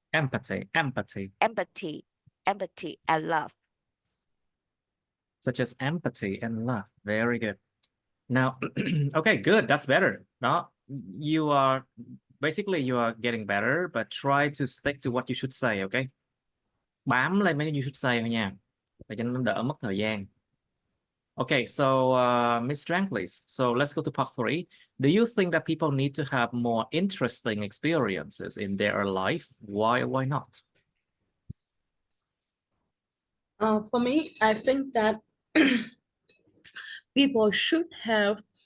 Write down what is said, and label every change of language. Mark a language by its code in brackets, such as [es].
[en] Empathy and love. Such as empathy and love. Very good. Now, okay, good. That's better. Đó, you are getting better, but try to stick to what you should say, okay? [vi] Bám lên mấy [en] you should say [vi] thôi nha, để cho nó đỡ mất thời gian. [en] Okay, so Miss Trang, please. So let's go to part 3. Do you think that people need to have more interesting experiences in their life? Why not? For me, I think that people should have